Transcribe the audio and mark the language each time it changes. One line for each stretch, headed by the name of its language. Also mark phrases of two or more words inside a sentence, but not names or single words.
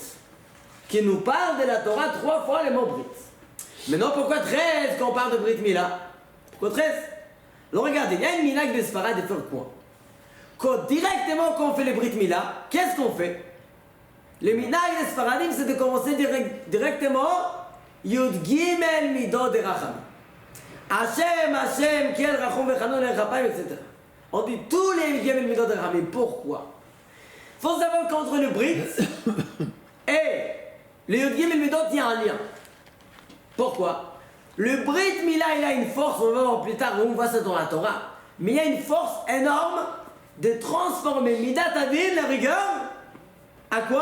French: Qui nous parle de la Torah 3 fois les mots Brit. Maintenant pourquoi 13 quand on parle de
Hebrew: ברית מילה?
French: Pourquoi 13? Alors regardez, il y a une minag de Sfarad de faire quoi? Directement quand on fait les
Hebrew: ברית מילה,
French: qu'est-ce qu'on fait? Le minag de Sfaradim c'est de commencer directement
Hebrew: י״ג מידות
French: de Racham.
Hebrew: ה׳, ה׳, קל רחום וחנון ארך אפים,
French: etc. On dit tous les
Hebrew: ג׳ מידות
French: de Racham. Pourquoi? Il faut savoir qu'entre le Brit et le
Hebrew: י״ג מידות,
French: il y a un lien. Pourquoi? Le
Hebrew: ברית מילה,
French: il a une force, on va voir plus tard, on voit ça dans la Torah, mais il y a une force énorme de transformer
Hebrew: מידת הדין,
French: la rigueur, à quoi?